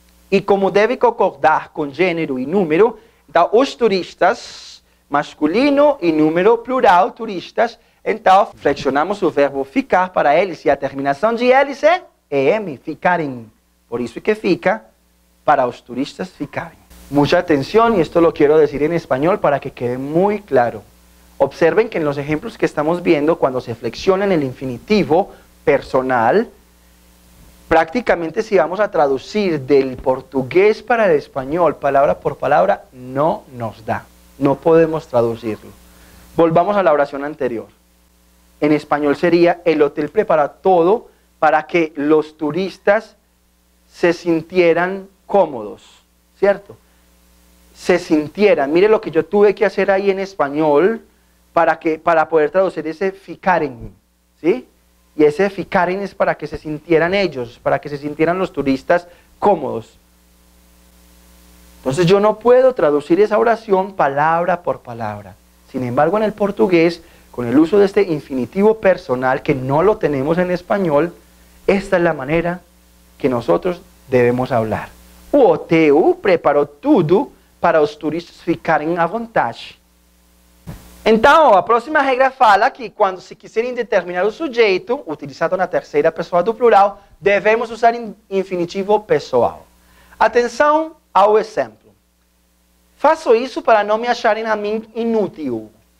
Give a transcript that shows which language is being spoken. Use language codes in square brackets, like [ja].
[pt] E como deve concordar com gênero e número, então, os turistas, masculino e número plural, turistas, então, flexionamos o verbo ficar para eles, e a terminação de eles é em, ficarem. Por isso que fica, para os turistas ficarem. [es] Mucha atención, y esto lo quiero decir en español para que quede muy claro. Observen que en los ejemplos que estamos viendo, cuando se flexiona en el infinitivo personal, prácticamente si vamos a traducir del portugués para el español, palabra por palabra, no nos da. No podemos traducirlo. Volvamos a la oración anterior. En español sería, el hotel prepara todo para que los turistas se sintieran cómodos, ¿cierto? Se sintieran. Mire lo que yo tuve que hacer ahí en español para poder traducir ese ficaren, ¿sí? Y ese ficaren es para que se sintieran ellos, para que se sintieran los turistas cómodos. Entonces yo no puedo traducir esa oración palabra por palabra. Sin embargo, en el portugués, con el uso de este infinitivo personal que no lo tenemos en español, esta es la manera que nosotros debemos hablar. [pt] O hotel preparou tudo para os turistas ficarem à vontade. Então, a próxima regra fala que quando se quiserem determinar o sujeito, utilizado na terceira pessoa do plural, devemos usar infinitivo pessoal. Atenção ao exemplo. Faço isso para não me acharem a mim inútil.